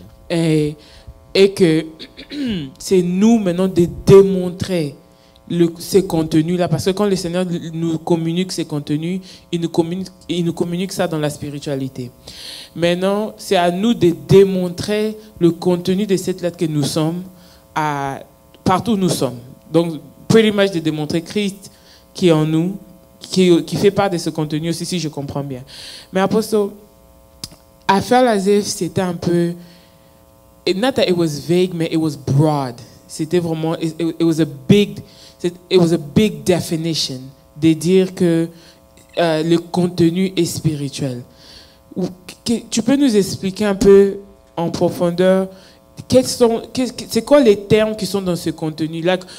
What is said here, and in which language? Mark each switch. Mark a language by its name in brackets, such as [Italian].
[French] Et que c'est nous maintenant de démontrer ces contenus-là, parce que quand le Seigneur nous communique ces contenus, il nous communique ça dans la spiritualité. Maintenant, c'est à nous de démontrer le contenu de cette lettre que nous sommes partout où nous sommes. Donc, [English] pretty much [French] de démontrer Christ qui est en nous, qui fait part de ce contenu aussi, si je comprends bien. [English] Mais Apostle, I felt as if [French] c'était un peu, [English] not that it was vague, mais it was broad. [French] C'était vraiment, [English] it was a big definition [French] de dire que le contenu est spirituel. Tu peux nous expliquer un peu en profondeur c'est quoi les termes qui sont dans ce contenu-là?